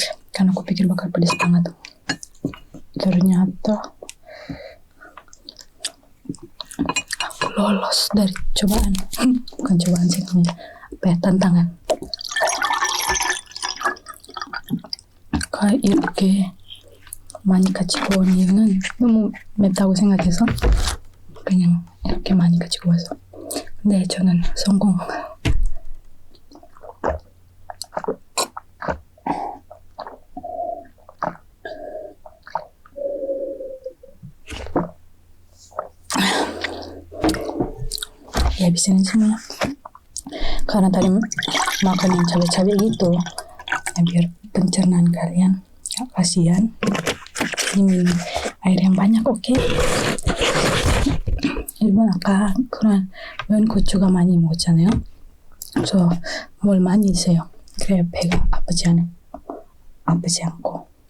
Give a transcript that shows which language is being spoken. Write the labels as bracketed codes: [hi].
[id] Karena aku pikir bakal pedas banget. Ternyata aku lolos dari cobaan. Bukan cobaan sih namanya. Apa ya, tantangan. [ko] Kayak 이렇게 많이 가지고 온 이유는 너무 맵다고 생각해서 그냥 이렇게 많이 가지고 와서. 근데 저는 성공. [id] Habisin semua karena tadi makan yang cabai-cabai gitu ya, biar pencernaan kalian gak kasihan. Jadi minum air yang banyak, 오케이? [ko] 일본 아까 그런 면 고추가 많이 먹었잖아요. 그래서 뭘 많이 드세요. 그래야 배가 아프지 않고.